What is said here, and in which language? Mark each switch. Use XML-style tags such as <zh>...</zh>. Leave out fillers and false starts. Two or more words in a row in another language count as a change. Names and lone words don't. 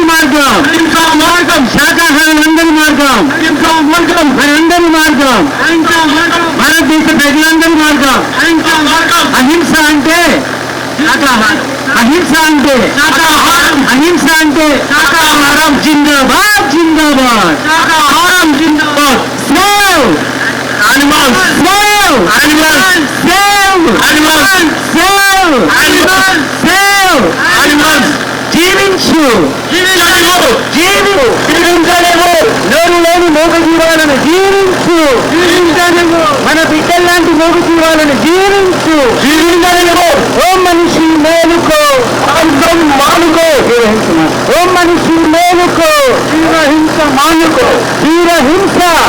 <te>మార్గం అహింసా మార్గం శాకాహారులందరి మార్గం అహింసా మార్గం మనందరి మార్గం అహింసా మార్గం భారతదేశ ప్రజలందరి మార్గం అహింసా మార్గం అహింస అంటే అహింస అంటే అహింస అంటే శాకాహారం జిందాబాద్ జిందాబాద్ శాకాహారం జిందాబాద్</te> <en>save animals save animals save animals save animals save animals</en> <te>జీవించు జీవించలేము నోరు లేని మూగ జీవాలను జీవించు జీవించలేము మన బిడ్డల్లాంటి మూగ జీవాలను జీవించు జీవించలేము ఓ మనిషి మేలుకో అందం మానుకో ఓ మనిషి మేలుకో జీవహింస మానుకో జీవహింస</te>